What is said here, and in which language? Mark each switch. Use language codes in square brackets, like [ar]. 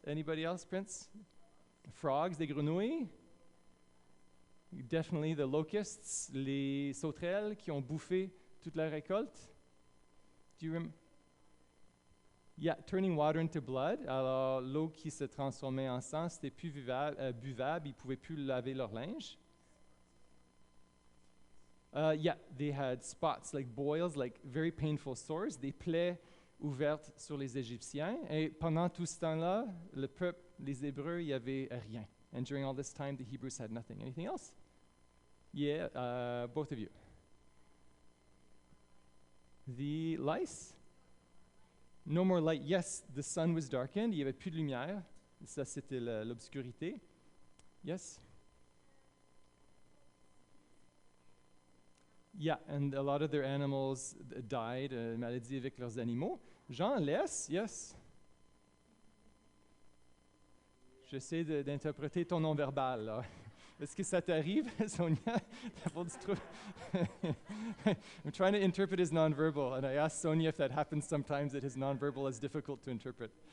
[en] Anybody else, Prince? Frogs, [fr] des grenouilles. [en] Definitely the locusts, [fr] les sauterelles qui ont bouffé toute la récolte. [en] Do you remember? Yeah, turning water into blood. [fr] Alors, l'eau qui se transformait en sang, c'était plus buvable, ils ne pouvaient plus laver leur linge. [en] Yeah, they had spots, like boils, like very painful sores, [fr] des plaies ouvertes sur les Égyptiens. Et pendant tout ce temps-là, le peuple, les Hébreux, il n'y avait rien. [en] And during all this time, the Hebrews had nothing. Anything else? Yeah, both of you. The lice? No more light. Yes, the sun was darkened. [fr] Il n'y avait plus de lumière. Ça, c'était l'obscurité. Yes? [en] Yeah, and a lot of their animals died, [fr] maladie avec leurs animaux. [en] Jean, less? Yes? [fr] J'essaie d'interpréter ton non-verbal, là. Est-ce que ça t'arrive, Sonia? [en] I'm trying to interpret his nonverbal, and I asked Sonia if that happens sometimes, that his nonverbal is difficult to interpret.